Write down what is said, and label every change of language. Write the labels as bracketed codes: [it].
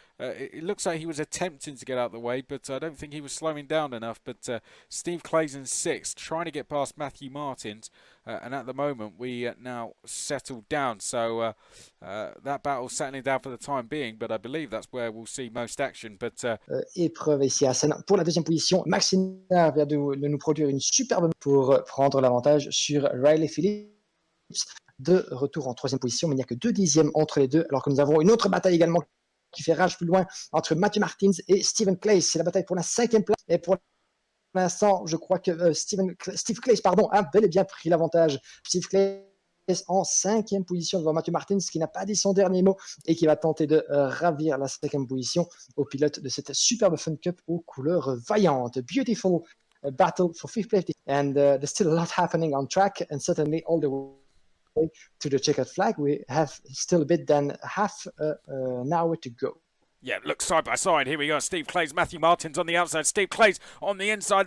[en] It looks like he was attempting to get out of the way, but I don't think he was slowing down enough. But Steve Clay's in sixth, trying to get past Matthew Martins, and at the moment we now settled down. So that battle's settling down for the time being, but I believe that's where we'll see most action. But [fr] épreuve ici à Assen. Pour la deuxième position, Maxina vient de nous produire une superbe pour prendre l'avantage sur Riley Phillips. De retour en troisième position, mais il n'y a que 2 dixièmes entre les deux, alors que nous avons une autre bataille également qui fait rage plus loin entre Matthew Martins et Stephen Clays. C'est la bataille pour la 5e place, et pour l'instant, je crois que Steve Clays a bel et bien pris l'avantage. Steve Clays en 5e position devant Matthew Martins, qui n'a pas dit son dernier mot et qui va tenter de ravir la 5e position au pilote de cette superbe Fun Cup aux couleurs vaillantes. [en] Beautiful battle for 5th place, and there's still a lot happening on track, and certainly all the way to the checkered flag. We have still a bit than half an hour to go. Yeah, look side by side. Here we go. Steve Clays, Matthew Martins on the outside. Steve Clays on the inside.